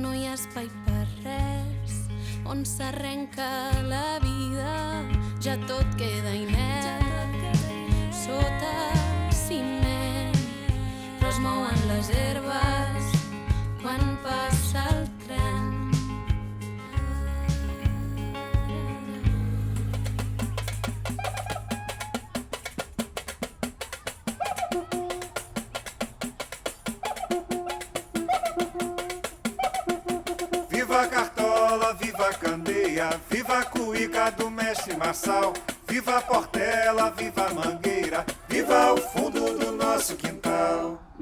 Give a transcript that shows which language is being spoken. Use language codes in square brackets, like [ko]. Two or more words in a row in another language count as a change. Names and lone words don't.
[ca] no hi ha espai per res, on s'arrenca la vida, ja tot queda inert, sota ciment, però es mouen les herbes quan passa el tren. [pt] Viva a Cartola, viva a Candeia, viva a Cuíca do Mestre Marçal, viva a Portela, viva a Mangueira, viva o fundo do nosso quintal.